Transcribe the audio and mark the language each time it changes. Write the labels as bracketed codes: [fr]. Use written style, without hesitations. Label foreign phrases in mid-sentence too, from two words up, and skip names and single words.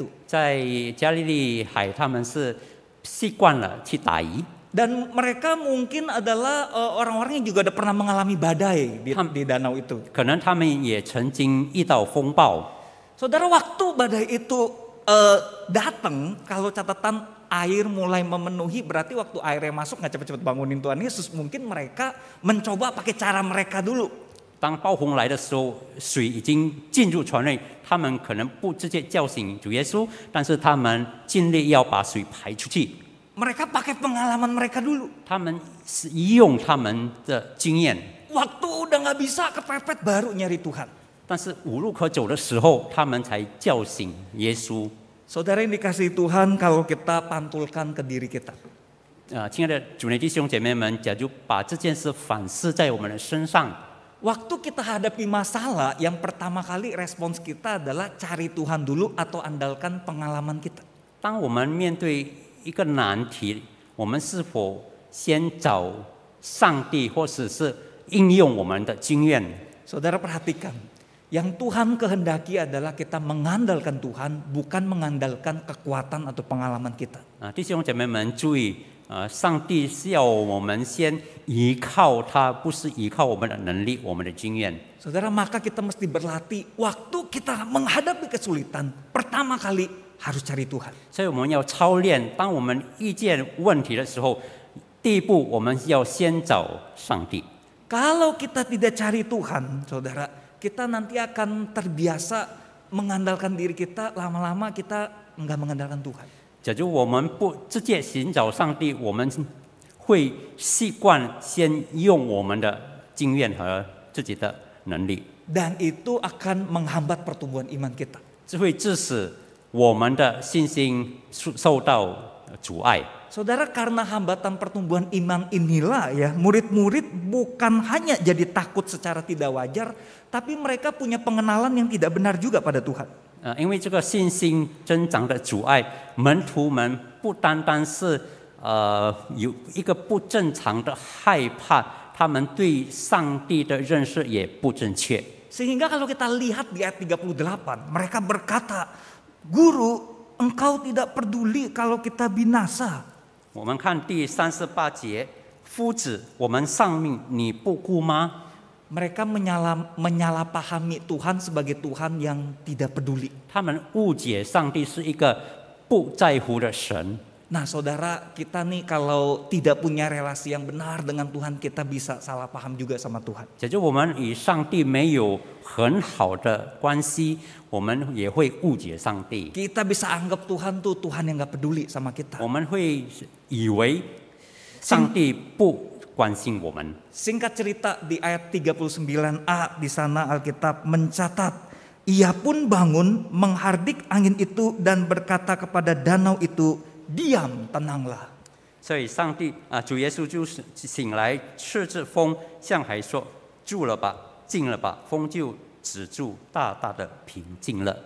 [zh] 在加利利海他们是习惯了去打鱼。 [id] Dan mereka mungkin adalah orang-orang yang juga udah pernah mengalami badai di danau itu. [zh] 可能他们也曾经遇到风暴。 [id] Saudara, waktu badai itu datang, kalau catatan air mulai memenuhi, berarti waktu airnya masuk nggak cepet-cepet bangunin Tuhan Yesus. Mungkin mereka mencoba pakai cara mereka dulu. [zh] 当暴风来的时候，水已经进入船内，他们可能不直接叫醒主耶稣，但是他们尽力要把水排出去。 [id] Mereka pakai pengalaman mereka dulu. [zh] 他们是用他们的经验， [id] Waktu udah nggak bisa kepepet, baru nyari Tuhan. [zh] 但是无路可走的时候，他们才叫醒耶稣。 [id] Saudara yang dikasihi Tuhan, kalau kita pantulkan ke diri kita. [zh] 亲爱的主内弟兄姐妹们，假如把这件事反思在我们的身上， [id] Waktu kita hadapi masalah, yang pertama kali respons kita adalah cari Tuhan dulu atau andalkan pengalaman kita. [zh] 当我们面对一个难题，我们是否先找上帝，或者是应用我们的经验？ [id] Saudara perhatikan, yang Tuhan kehendaki adalah kita mengandalkan Tuhan, bukan mengandalkan kekuatan atau pengalaman kita. [zh] 弟兄姐妹们注意，上帝是要我们先依靠他，不是依靠我们的能力、我们的经验。 [id] Saudara, maka kita mesti berlatih, waktu kita menghadapi kesulitan, pertama kali harus cari Tuhan. [zh] 所以我们要操练，当我们遇见问题的时候，第一步我们要先找上帝。 [id] Kalau kita tidak cari Tuhan, saudara, kita nanti akan terbiasa mengandalkan diri kita, lama-lama kita enggak mengandalkan Tuhan. [zh] 假如我们不直接寻找上帝，我们会习惯先用我们的经验和自己的能力， [id] Dan itu akan menghambat pertumbuhan iman kita. [zh] 这会致使我们的信心受到阻碍。 [id] Saudara, karena hambatan pertumbuhan iman inilah ya, murid-murid bukan hanya jadi takut secara tidak wajar, tapi mereka punya pengenalan yang tidak benar juga pada Tuhan. [zh] 因为这个信心增长的阻碍，门徒们不单单是有一个不正常的害怕，他们对上帝的认识也不正确。 [id] Sehingga kalau kita lihat di ayat 38, mereka berkata, "Guru, engkau tidak peduli kalau kita binasa." [zh] 我们看第38节，夫子，我们丧命，你不顾吗？ [id] Mereka menyalahpahami Tuhan sebagai Tuhan yang tidak peduli. [zh] 他们误解上帝是一个不在乎的神。 [id] Nah, saudara, kita nih kalau tidak punya relasi yang benar dengan Tuhan, kita bisa salah paham juga sama Tuhan. [zh] 假如我们与上帝没有很好的关系，我们也会误解上帝。 [id] Kita bisa anggap Tuhan tuh Tuhan yang gak peduli sama kita. [zh] 我们会以为上帝不关心我们。 [id] Singkat cerita, di ayat 39a di sana Alkitab mencatat, ia pun bangun menghardik angin itu dan berkata kepada danau itu, "Diam, tenanglah." [zh] 所以主耶稣就醒来，斥责风，向海说：“住了吧， 静了吧，风就止住，大大的平静了。